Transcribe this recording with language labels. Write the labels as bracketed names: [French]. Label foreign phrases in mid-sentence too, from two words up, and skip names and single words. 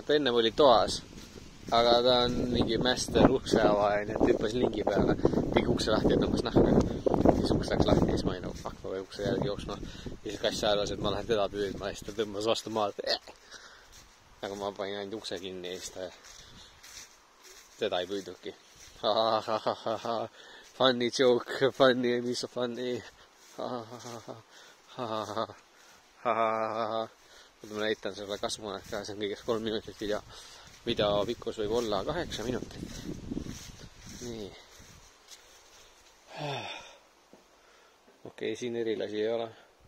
[Estonian] Ta ennem oli toas, aga ta on mingi mäster ukse avaja, nii et hüppas lingi peale. Tegi ukse lahti, et tõmbas nahka. Siis uks läks lahti ja siis ma ei nagu, fuck, ma või ukse järgi jooksma. Ja siis kass arvas, et ma lähen teda püüdma ja siis ta tõmbas vastu maad. Aga ma panin ainult ukse kinni ja siis ta teda ei püüdnudki. [English] Funny joke, funny, [Estonian] mis on funny. Nüüd ma näitan selle kasvuhoonet ka, see on kõigest 3 minutit video. Video pikkus võib olla 8 minutit. Nii. Okei, siin erilasi ei ole.